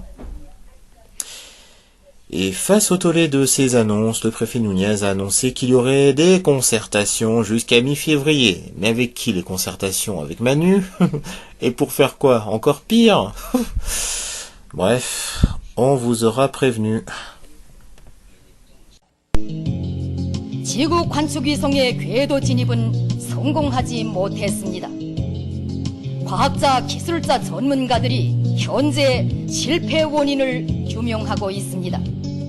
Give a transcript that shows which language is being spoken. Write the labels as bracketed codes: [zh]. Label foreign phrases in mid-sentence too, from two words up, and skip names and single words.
[fr] Et face au tollé de ces annonces, le préfet Nunez a annoncé qu'il y aurait des concertations jusqu'à mi-février. Mais avec qui les concertations? Avec Manu? Et pour faire quoi? Encore pire? Bref, on vous aura prévenu. [ko] 지구 관측위성의 궤도 진입은 성공하지 못했습니다. 과학자, 기술자 전문가들이 현재 실패 원인을 규명하고 있습니다.